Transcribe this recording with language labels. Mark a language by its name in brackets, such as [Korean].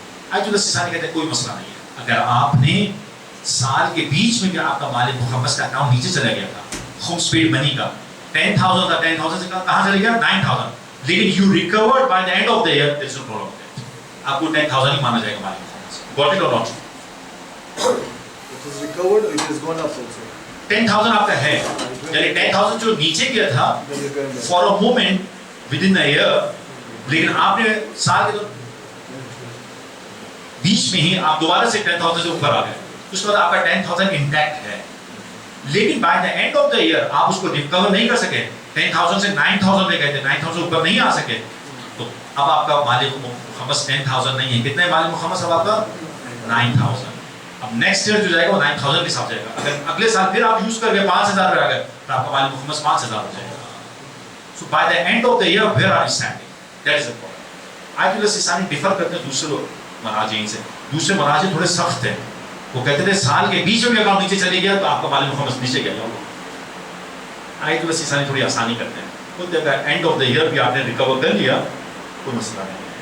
[Urdu] آج جو سانی کہتے ہیں کوئی مسئلہ نہیں ہے. اگر آپ نے سال کے بیچ میں بھی آپ کا مال مخمس کا اکاؤنٹ نیچے چلا گیا تھا, خمس پیڈ منی کا 10,000 تھا, 10,000 سے کہاں چلے گیا, 9,000, [English] لیکن you recovered by the end of the year, there is no problem with that. [Urdu] آپ کو 10,000 ہی مانا جائے گا مال مخمس. [English] Got it or not? It is recovered or it has gone up also? [Urdu] 10,000 آپ کا ہے, یعنی 10,000 جو نیچے گیا تھا [English] for a moment within a year, [Urdu] لیکن آپ نے سال کے بیچ میں ہی آپ دوبارہ سے 10,000 سے اوپر آ گئے, اس کے بعد آپ کا 10,000 انٹیکٹ ہے, لیکن [English] by the end of the year [Urdu] آپ اس کو ریکور نہیں کر سکے, 10,000 سے 9,000 لے گئے تھے, 9,000 سے اوپر نہیں آ سکے, تو اب آپ کا مال مخمس 10,000 نہیں ہے. کتنے مال مخمس اب آپ کا 9,000. اب نیکسٹ ایئر جو جائے گا وہ 9,000 کے ساتھ جائے گا. اگر اگلے سال پھر آپ یوز کر کے 5,000 پہ آ گئے تو آپ کا مال مخمس 5,000 ہو جائے گا. [English] So by the and of the year where are you standing, that is the point. [Urdu] آیت اللہ سیستانی ڈیفر کرتے ہیں دوسرے مراجعین سے. دوسرے مراجع تھوڑے سخت ہیں, وہ کہتے تھے سال کے بیچ میں بھی اکاؤنٹ نیچے چلے گیا تو آپ کا مال مخمس نیچے گیا. آیت اللہ سیستانی تھوڑی آسانی کرتے ہیں, خود اگر [English] end of the year [Urdu] بھی آپ نے ریکور کر لیا کوئی مسئلہ نہیں ہے.